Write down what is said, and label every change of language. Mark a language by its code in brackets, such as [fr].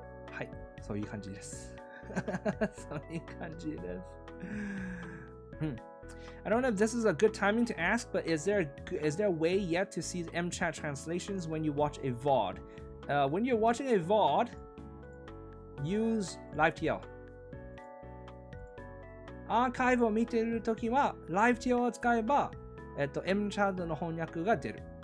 [ja] はい、そういう感じです。そういう感じです。 [en] I don't know if this is a good timing to ask, but is there a way yet to see the MChad translations when you watch a VOD? When you're watching a VOD, use LiveTL. [ja] アーカイブを見ているときは LiveTL を使えば、MChad の翻訳が出る。